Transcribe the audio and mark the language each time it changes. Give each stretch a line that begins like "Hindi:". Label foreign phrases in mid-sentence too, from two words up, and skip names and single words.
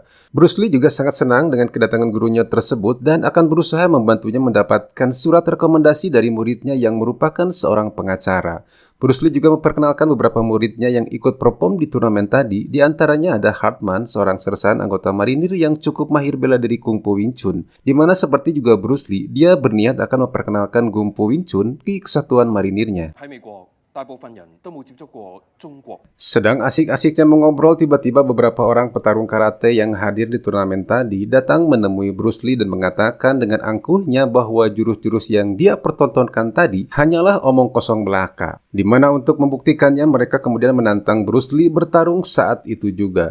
Indonesian: Bruce Lee juga sangat senang dengan kedatangan gurunya tersebut dan akan berusaha membantunya mendapatkan surat rekomendasi dari muridnya yang merupakan seorang pengacara. Bruce Lee juga memperkenalkan beberapa muridnya yang ikut perform di turnamen tadi, di antaranya ada Hartman, seorang sersan anggota marinir yang cukup mahir bela diri kungfu Wing Chun, di mana seperti juga Bruce Lee, dia berniat akan memperkenalkan kungfu Wing Chun di kesatuan marinirnya.
Cantonese: 喺美國，大部分人都冇接觸過中國。
Indonesian: Sedang asik-asiknya mengobrol, tiba-tiba beberapa orang petarung karate yang hadir di turnamen tadi datang menemui Bruce Lee dan mengatakan dengan angkuhnya bahwa jurus-jurus yang dia pertontonkan tadi hanyalah omong kosong belaka. Di mana untuk membuktikannya mereka kemudian menantang Bruce Lee bertarung saat itu juga.